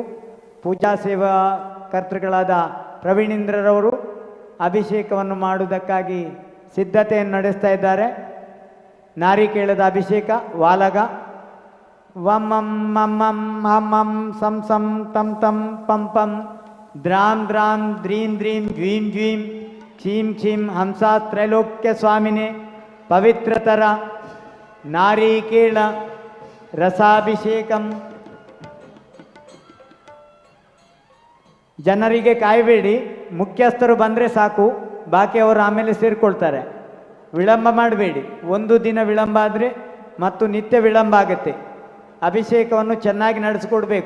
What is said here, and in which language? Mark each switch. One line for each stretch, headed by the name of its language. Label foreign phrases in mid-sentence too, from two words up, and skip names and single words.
Kannada: ಪೂಜಾ ಸೇವಾ ಕರ್ತೃಗಳಾದ ಪ್ರವೀಣೇಂದ್ರರವರು ಅಭಿಷೇಕವನ್ನು ಮಾಡುವುದಕ್ಕಾಗಿ ಸಿದ್ಧತೆಯನ್ನು ನಡೆಸ್ತಾ ಇದ್ದಾರೆ. ನಾರಿಕೇಳದ ಅಭಿಷೇಕ ವಾಲಗ
Sanskrit: ವಂ ಮಂ ಮಂ ಮಂ ಹಂ ಹಂ ಸಂ ಸಂ ತಂ ತಂ ಪಂ ಪಂ ದ್ರಾಂ ದ್ರಾಂ ದ್ರೀಂ ದ್ರೀಂ ದ್ವೀಂ ದ್ವೀಂ ಚೀಂ ಚೀಂ ಹಂಸಾ ತ್ರೈಲೋಕ್ಯ ಸ್ವಾಮಿನೇ ಪವಿತ್ರತರ ನಾರಿಕೇಳ ರಸಾಭಿಷೇಕಂ.
Kannada: ಜನರಿಗೆ ಕಾಯಬೇಡಿ, ಮುಖ್ಯಸ್ಥರು ಬಂದರೆ ಸಾಕು, ಬಾಕಿ ಅವರು ಆಮೇಲೆ ಸೇರಿಕೊಳ್ತಾರೆ. ವಿಳಂಬ ಮಾಡಬೇಡಿ. ಒಂದು ದಿನ ವಿಳಂಬ ಆದರೆ ಮತ್ತು ನಿತ್ಯ ವಿಳಂಬ ಆಗುತ್ತೆ. ಅಭಿಷೇಕವನ್ನು ಚೆನ್ನಾಗಿ ನಡೆಸಿಕೊಡ್ಬೇಕು.